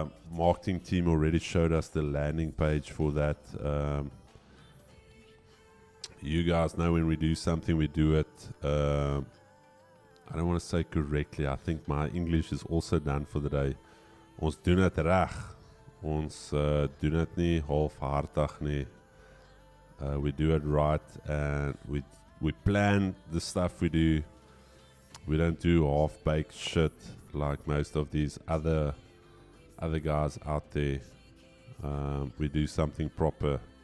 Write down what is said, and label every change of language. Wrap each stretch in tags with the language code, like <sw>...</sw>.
<en>Marketing team already showed us the landing page for that. You guys know when we do something, we do it. I don't want to say correctly. I think my English is also done for the day.</en> <af>Ons doen het reg. Ons doen het nie halfhartig nie.</af> <en>We do it right, and we plan the stuff we do. We don't do half-baked shit like most of these other guys out there. We do something proper.</en>